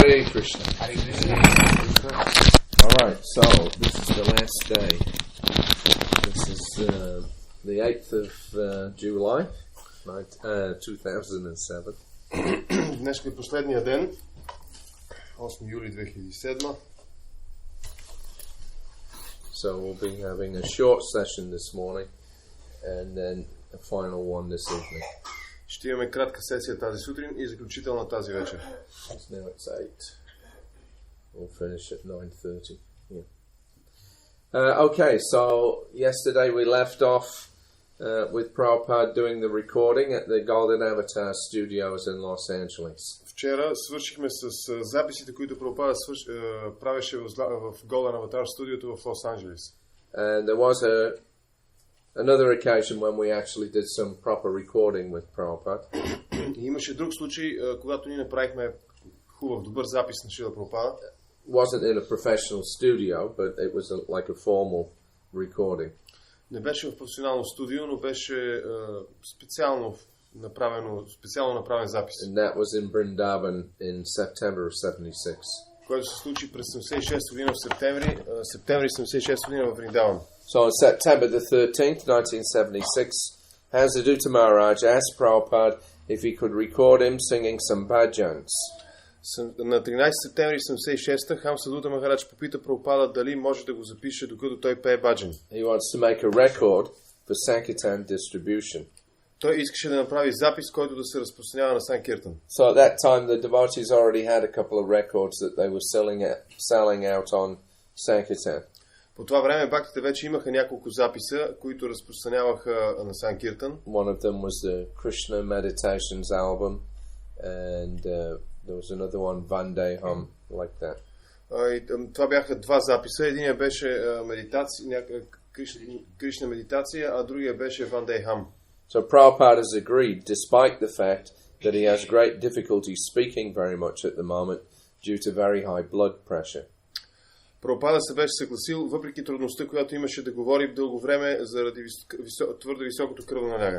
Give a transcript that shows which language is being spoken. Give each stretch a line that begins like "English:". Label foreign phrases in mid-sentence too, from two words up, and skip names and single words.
English: Krishna. Hare Krishna. Alright, so this is the last day. This is the 8th of July, 2007.
Bulgarian: Днес е последния ден, 8 юли 2007.
English: So we'll be having a short session this morning and then a final one this evening.
Bulgarian: Ще имаме кратка сесия тази сутрин и заключителна тази вечер.
English: Now it's 8. We'll finish at 9:30. Yeah. Okay, so yesterday we left off with Prabhupada doing the recording at the Golden Avatar Studios in Los Angeles.
Bulgarian: Вчера свършихме с записите, които Прабхупада правеше в Golden Avatar студиото в Лос Анджелес.
English: And there was another occasion when we actually did some proper recording with Prabhupada.
Bulgarian: И имаше друг случай, когато ние направихме хубав, добър запис на Шрила Прабхупада.
English: Wasn't in a professional studio, but it was like a formal recording.
Bulgarian: Не беше в професионално студио, но беше специално направен запис.
English: And that was in Vrindavan in September of 76.
Bulgarian: Който се случи през 76 година в септември 76 година в Вриндаван.
English: So on September the 13th, 1976, Hazadutta Maharaj asked Prabhupada if he could record him singing some bhajans.
Bulgarian: На 13 септември 76-та Хамсадута Махарадж попита Прабхупада дали може да го запише докато той пее баджан.
English: He wants to make a record for Sankirtan distribution.
Bulgarian: Той искаше да направи запис, който да се разпространява на Санкиртан.
English: So at that time the devotees already had a couple of records that they were selling out on Sankirtan.
Bulgarian: По това време бактите вече имаха няколко записа, които разпространяваха на Санкиртан.
English: One of them was the Krishna Meditations album, and there was another one, Vandeham, like that.
Bulgarian: Това бяха два записа. Единият беше Кришна медитация, а другия беше Vandeham.
English: So Prabhupada has agreed, despite the fact that he has great difficulty speaking very much at the moment due to very high blood pressure.
Bulgarian: Прабхупада се беше съгласил, въпреки трудността, която имаше да говори дълго време заради твърде високото кръвно налягане.